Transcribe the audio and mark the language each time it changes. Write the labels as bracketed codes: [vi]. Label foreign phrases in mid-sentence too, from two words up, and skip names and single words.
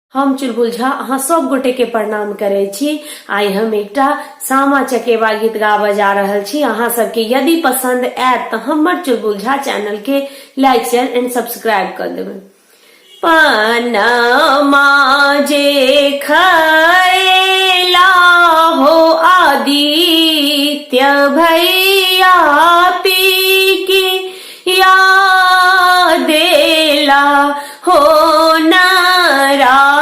[mai] हम चुलबुल झा अहाँ सब गोटे के प्रणाम करे छी। आई हम एकटा सामा चकेवा गीत गाबऽ जा रहल छी। अहाँ सबके यदि पसंद आयत तो हमर चुलबुल झा चैनल के [en] like share and subscribe [mai] कर देबै। पनमा जे खैला हो आदित्य भैया पी की याद देला हो नाराय।